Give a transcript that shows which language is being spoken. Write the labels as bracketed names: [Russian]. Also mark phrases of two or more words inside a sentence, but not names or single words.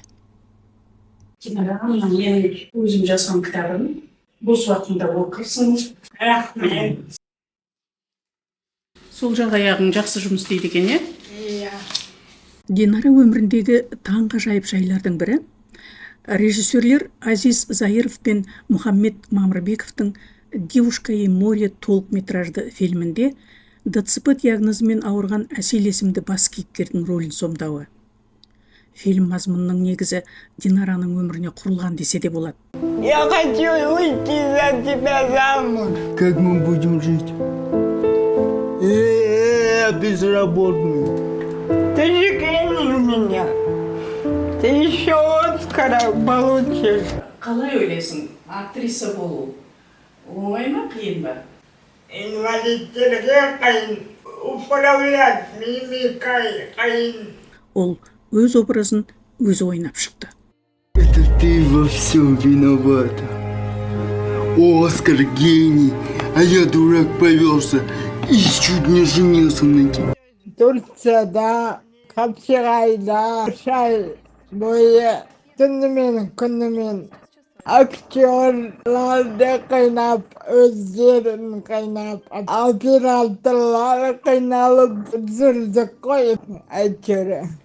[Kazakh] Динара, менің өзім жазған кітабын бос уақытында оқырсың. Рахмет. Сол жақ аяғың жақсы жұмыс істейді екен, Иә. Динара өміріндегі таңғажайып жайлардың бірі, Режиссерлер Азиз Заиров пен Мұхаммед Мамырбековтың «Девушка и море» толықметражды фильмінде ДЦП диагнозымен ауырған Әсел есімді бас кейіпкердің рөлін сомдауы. Фильм мазмұнының негізі Динараның өміріне құрылған десе де болады. [Russian] Я хочу выйти за тебя замуж. Как мы будем жить? Я безработный. Ты же клянешь меня. Ты еще Оскара получишь. [Kazakh] Қалай ойлайсың, актриса болу оңай ма, қиын ба? Инвалидтерге қиын, [Russian] управлять мимикой [Kazakh] қиын. Ол өз образын өзі ойнап шықты. [Russian] Это ты во всем виновата. Оскар гений, а я дурак повелся и чуть не женился на тебе. [Kazakh] Турцияда, Қапшығайда, шай бойы түнімен күнімен актерларды қайнап, өздерін қайнап, операторлар қайналып жүрдік қой, әйтеуір.